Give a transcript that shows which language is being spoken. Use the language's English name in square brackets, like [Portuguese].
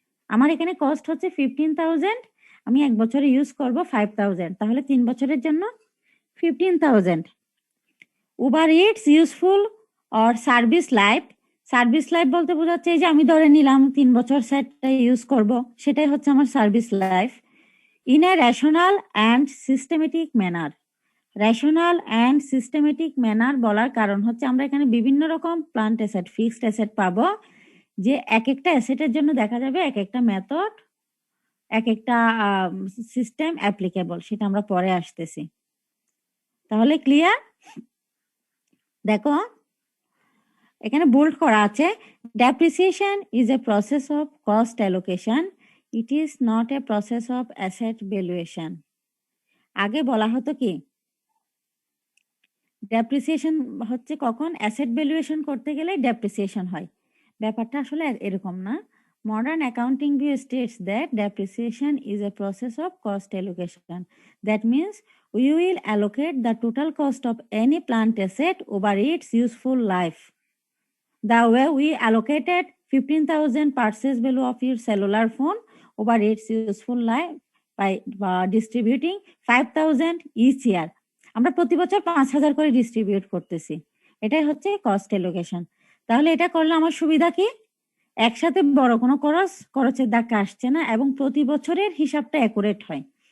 [Bangla] আমার এখানে কস্ট হচ্ছে 15,000, আমি 1 বছরে ইউজ করব 5,000, তাহলে 3 বছরের জন্য 15,000। [English] over its useful or service life, [Bangla] service life বলতে বোঝাচ্ছে এই যে আমি ধরে নিলাম 3 বছর সেটটা ইউজ করব, সেটাই হচ্ছে আমার service life. [English] in a rational and systematic manner. Rational and systematic manner [Bangla] বলার কারণ হচ্ছে আমরা এখানে বিভিন্ন রকম প্লান্ট অ্যাসেট, ফিক্সড অ্যাসেট পাবো, যে এক একটা অ্যাসেটের জন্য দেখা যাবে এক একটা মেথড, এক একটা সিস্টেম অ্যাপ্লিকেবল, সেটা আমরা পরে আসতেছি। তাহলে ক্লিয়ার? দেখো এখানে বোল্ড করা আছে, [English] Depreciation is a process of cost allocation, it is not a process of asset valuation. [Bangla] আগে বলা হতো কি, ডেপ্রিসিয়েশন হচ্ছে কখন অ্যাসেট ভ্যালুয়েশন করতে গেলে ডেপ্রিসিয়েশন হয়, ব্যাপারটা আসলে এরকম না। [English] Modern accounting view states that depreciation is a process of cost allocation, that means we will allocate the total cost of any plant asset over its useful life. The way we allocated 15,000 purchase value of your cellular phone over its useful life by distributing 5,000 each year. [Bangla] আমরা প্রতি বছর 5,000 করে distribute করতেছি, এটাই হচ্ছে cost allocation. তাহলে এটা করলে আমার সুবিধা কি, একসাথে বড় কোনো খরচের ধাক্কা আসছে না এবং প্রতি বছরের হিসাবটা অ্যাকুরেট হয়।